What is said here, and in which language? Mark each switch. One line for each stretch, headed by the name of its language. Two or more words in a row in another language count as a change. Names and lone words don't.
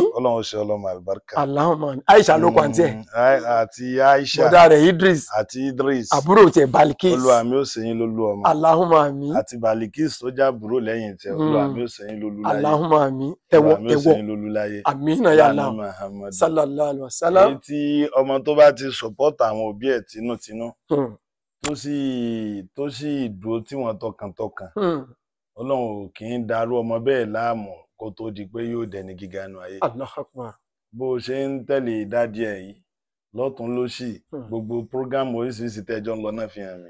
Yoruba: Ọlọ́run ṣe ọlọ́mọ àlùbáríkà. Allahumma Aisha ló kọ àǹtí ẹ̀. Àti Aisha. Bọ̀dá rẹ̀ Idris. Àti Idris. Àbúrò tiẹ̀ Balikis. Olúwa mi ó ṣe yín lólú ọmọ.
Arabic: اللهم آمين.
Yoruba: Àti Balikis tó jẹ́ àbúrò lẹ́yìn tiẹ̀. Olúwa mi ó ṣe yín lólú láyé.
Arabic: اللهم آمين. Ẹ̀wọ̀
Yoruba: Olúwa mi ó ṣe yín lólú láyé. Àmín náà yà Allah.
Arabic: صلى الله عليه وسلم.
Yoruba: Èyí tí ọmọ tó bá ti support àwọn òbí ẹ̀ tinútinú. Tó sì dúró tí wọ́n tọkàntọkàn. Ọlọ́run kì í darú ọmọ bẹ́ẹ̀ láàmú kó tó di pé yóò dẹni gíga nù ayé.
Arabic: الله أكبر.
Yoruba: Bó ṣe ń tẹ̀lé ìdádì ẹ̀ yìí lọ́tún lósì gbogbo prógámù oríṣiríṣi tẹ́jọ́ ń lọ náà fi hàn mí.